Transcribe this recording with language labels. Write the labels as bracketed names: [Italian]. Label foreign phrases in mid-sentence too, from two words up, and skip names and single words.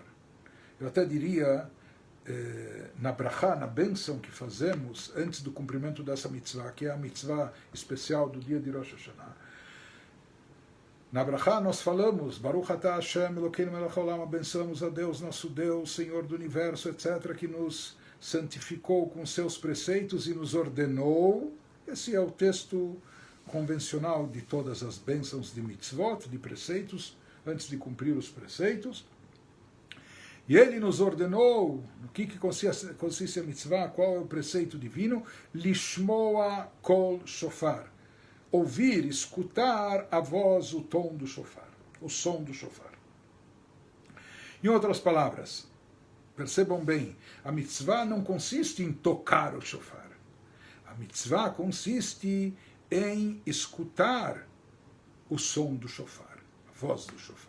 [Portuguese] Eu até diria, na brachá, na bênção que fazemos antes do cumprimento dessa mitzvah, que é a mitzvah especial do dia de Rosh Hashanah, na brachá nós falamos, [Hebrew] ברוך אתה השם אלוקינו מלך העולם, [Portuguese] abençoamos a Deus, nosso Deus, Senhor do Universo, etc., que nos santificou com seus preceitos e nos ordenou, Esse é o texto convencional de todas as bênçãos de mitzvot, de preceitos, antes de cumprir os preceitos. E ele nos ordenou, no que consiste a mitzvah, qual é o preceito divino? [Hebrew] לשמוע קול שופר. [Portuguese] Ouvir, escutar a voz, o tom do shofar, o som do shofar. Em outras palavras, percebam bem, a mitzvah não consiste em tocar o shofar. A mitzvah consiste em escutar o som do shofar, a voz do shofar.